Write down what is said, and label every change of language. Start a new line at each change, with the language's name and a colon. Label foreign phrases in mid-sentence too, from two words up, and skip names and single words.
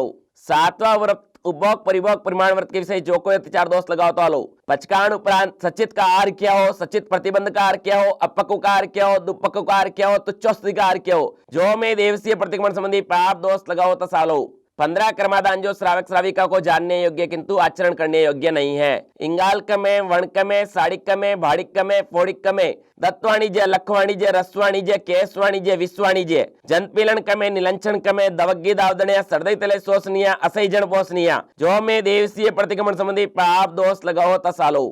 Hindi: सातवां व्रत उपभोग परिभोग परिमाण व्रत के विषय जो कोई अतिचार दोष लगाओ तो आलो। पचकान उपरांत सचित का आहार किया हो, सचित प्रतिबंध का आहार किया हो, अपक्व का आहार किया हो, दुपक्व का आहार किया हो, तुच्छोस्ती का आहार किया हो जो में देवसीय प्रतिक्रमण संबंधी पाप दोष लगाओ तो सालो। 15 कर्मादान जो श्रावक श्राविका को जानने योग्य किंतु आचरण करने योग्य नहीं है।
Prakrit languages: इंगाल्क में, वणक में, साड़िक में, भाड़िक में, फोड़िक में, दत्वाणिज्य, लखवाणिज्य, रसवाणिज्य, केसवाणिज्य, विश्वाणिज्य, जनपीलन कमे, निलंचन कमे, दवग्गी दावदनिया, सरदई तले शोषनिया, असईजन पोषनिया
Hindi: जो में देवसीय प्रतिक्रमण संबंधी पाप दोष लगाओ तो सालो।